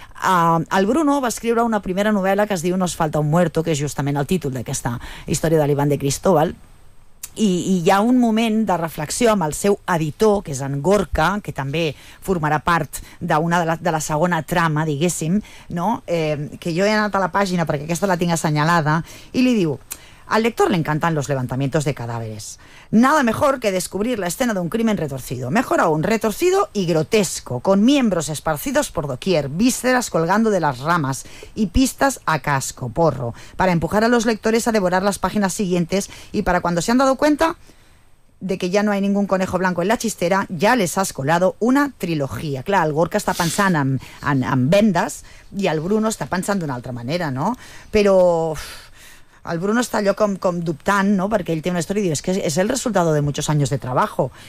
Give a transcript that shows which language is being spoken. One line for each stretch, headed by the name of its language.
Catalan: El Bruno va escriure una primera novel·la que es diu Nos falta un muerto, que és justament el títol d'aquesta història de l'Ivan de Cristóbal, i hi ha un moment de reflexió amb el seu editor, que és en Gorka, que també formarà part d'una de la segona trama, diguéssim, no? Que jo he anat a la pàgina perquè aquesta la tinc assenyalada, i li diu:
Spanish: al lector le encantan los levantamientos de cadáveres. Nada mejor que descubrir la escena de un crimen retorcido. Mejor aún, retorcido y grotesco, con miembros esparcidos por doquier, vísceras colgando de las ramas y pistas a casco, porro, para empujar a los lectores a devorar las páginas siguientes y para cuando se han dado cuenta de que ya no hay ningún conejo blanco en la chistera, ya les has colado una trilogía.
Catalan: Clar, el Gorka està pensant en vendes i el Bruno està pensant d'una altra manera, no? Però el Bruno està allò com dubtant, no? Perquè ell té una història i diu, es que és
Spanish: el resultado de muchos años de trabajo.